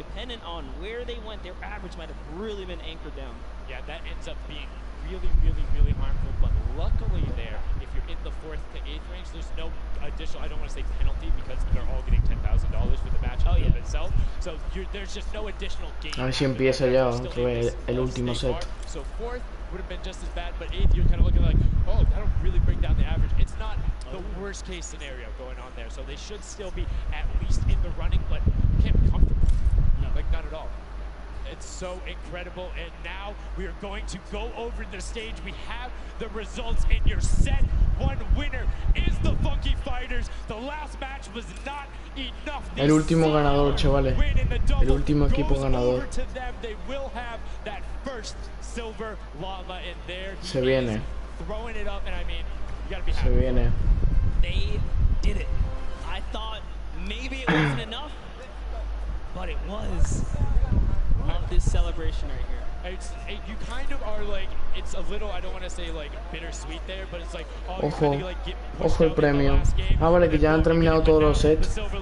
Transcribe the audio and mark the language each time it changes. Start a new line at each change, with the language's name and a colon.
English: Depending on where they went, their average might have really been anchored down. Yeah, that ends up being really, really, really harmful. But luckily there, if you're in the 4th to 8th range, there's no additional, I don't want to say penalty, because they're all getting $10,000 for the match in itself. So there's just no additional gain.
Spanish: A ver si empieza ya otra vez el último set.
English: So 4th would have been just as bad, but 8th you're kind of looking like, oh, that'll really bring down the average. It's not the worst case scenario going on there. So they should still be at least in the running, but can't be comfortable. No. Like, not at all. It's so incredible, and now we are going to go over the stage. We have the results in your set. One winner is the Funky Fighters. The last match was not enough.
Spanish: El último ganador, chavales. El último equipo ganador.
English: They will have that first silver llama in there.
Spanish: Se viene.
English: Throwing it up, and I mean, you gotta be happy.
Spanish: Se viene.
English: They did it. I thought maybe it wasn't enough, but it was. Love this celebration right here. You kind of are like, it's a little, I don't want to say like bittersweet there, but it's like, oh,
Spanish: ojo,
English: you like get
Spanish: ojo el premio. Ah, vale, que ya han terminado todos los sets.